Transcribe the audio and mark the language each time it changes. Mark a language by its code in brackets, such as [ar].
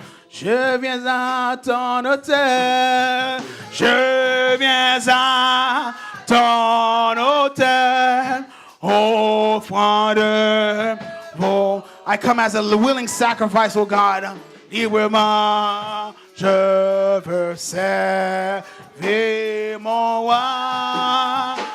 [fr] Je viens à ton autel, je viens à ton autel, offrande. [en] Oh, I come as a willing sacrifice, oh God. [fr] Librement, je veux servir mon roi.